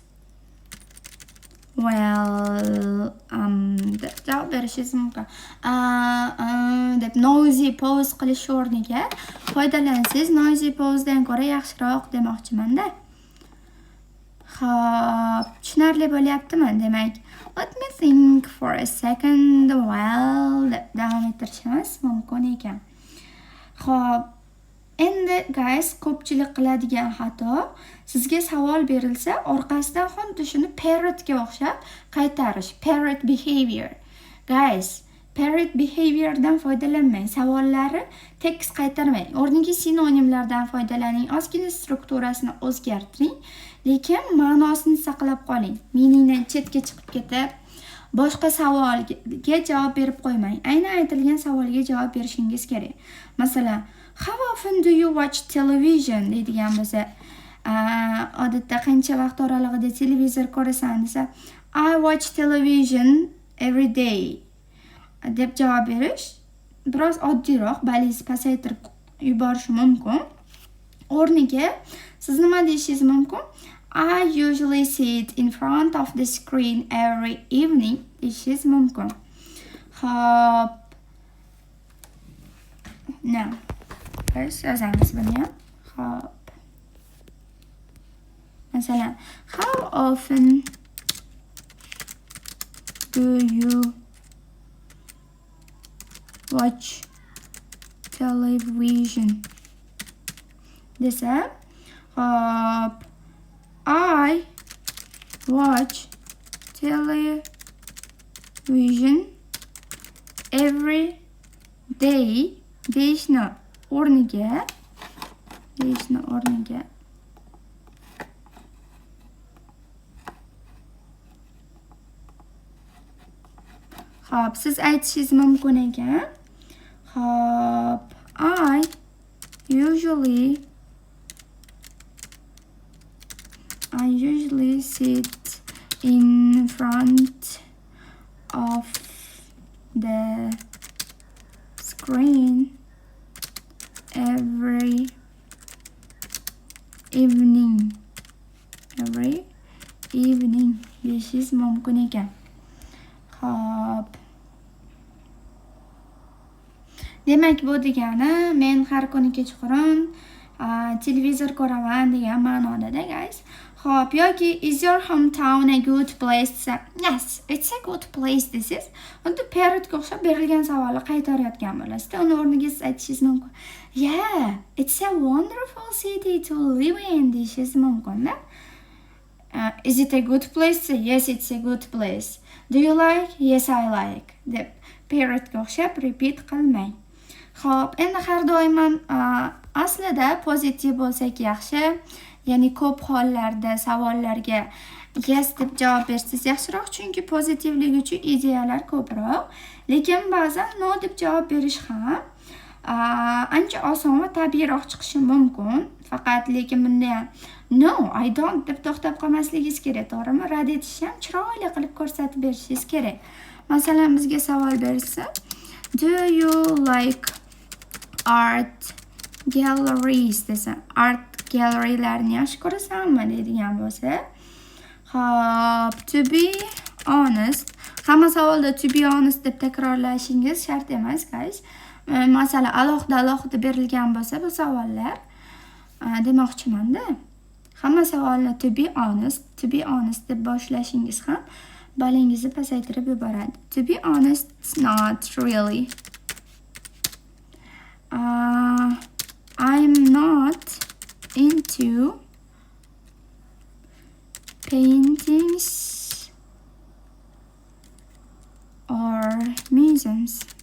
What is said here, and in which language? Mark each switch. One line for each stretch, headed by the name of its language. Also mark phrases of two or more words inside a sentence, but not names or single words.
Uzbek: Well, javob berishingiz mumkin. Deb
English: noisy pause
Uzbek: qilish o'rniga foydalansangiz,
English: noisy pausedan
Uzbek: ko'ra yaxshiroq demoqchiman-da. Xo'p, tushunarli bo'lyaptimi? Demak,
English: let me think for a second.
Uzbek: Well, deb davom ettirishimiz mumkin ekan. Xo'p, endi guys, ko'pchilik qiladigan xato, sizga savol berilsa, orqasidan xuddi shuni parrotga o'xshab qaytarish.
English: Parrot behavior.
Uzbek: Guys,
English: parrot behaviordan
Uzbek: foydalanmang. Savollari tekis qaytarmang. O'rniga sinonimlardan foydalaning. Ozgina strukturasini o'zgartiring, lekin ma'nosini saqlab qoling. Meaningdan chetga chiqib ketib, boshqa savolga javob berib qo'ymang. Aynan aytilgan savolga javob berishingiz kerak. Masalan,
English: how often do you watch television
Uzbek: deydigan bo'lsa, odatda qancha vaqt oralig'ida televizor ko'rasan desa,
English: I watch television every day
Uzbek: deb javob berish biroz oddiyroq, balingizni pasaytirib yuborish mumkin. O'rniga siz nima deyishingiz mumkin?
English: I usually sit in front of the screen every evening
Uzbek: deyishingiz mumkin. Hop. Now, biz yozamiz buni ham. Hop. Masalan,
English: how often do you watch television?
Uzbek: Desa, hop,
English: I watch television every day
Uzbek: deyishni o'rniga Xo'p, siz aytishingiz mumkin ekan. Xo'p,
English: I usually sit in front of the screen every evening
Uzbek: deyishingiz mumkin ekan. Xo'p. Demak, bu degani men har kuni kechqurun televizor ko'raman degan ma'noda, guys. Xo'p, yoki
English: is your hometown a good place? Yes, it's a good place desiz.
Uzbek: Xuddi parrotga o'xshab berilgan savolni qaytarayotgan bo'lasiz. Uni o'rniga siz aytishingiz mumkin.
English: Yeah, it's a wonderful city to live in
Uzbek: deyishingiz mumkin-da.
English: Is it a good place? Yes, it's a good place. Do you like? Yes, I like.
Uzbek: deb parrotga o'xshab repeat qilmang. Xo'p, endi har doim aslida pozitiv bo'lsak yaxshi. Ya'ni ko'p hollarda savollarga yes deb javob bersangiz yaxshiroq, chunki pozitivlik uchun ideyalar ko'proq. Lekin ba'zan no deb javob berish ham ancha oson va tabiiyroq chiqishi mumkin. Faqat lekin bunda ham
English: no, I don't
Uzbek: deb to'xtab qolmasligingiz kerak, to'g'rimi? Rad etishni ham chiroyli qilib ko'rsatib berishingiz kerak. Masalan, bizga savol bersa,
English: do you like art galleries
Uzbek: desa, art gallerylarni yaxshi ko'rasanmi deydigan bo'lsa, hop,
English: to be honest,
Uzbek: hamma savolda
English: to be honest
Uzbek: deb takrorlashingiz shart emas, guys. Masalan, alohida berilgan bo'lsa bu savollar, demoqchiman-da. Hamma savolni
English: to be honest
Uzbek: deb boshlashingiz ham balingizni pasaytirib yuboradi.
English: To be honest, not really. I'm not into paintings or museums.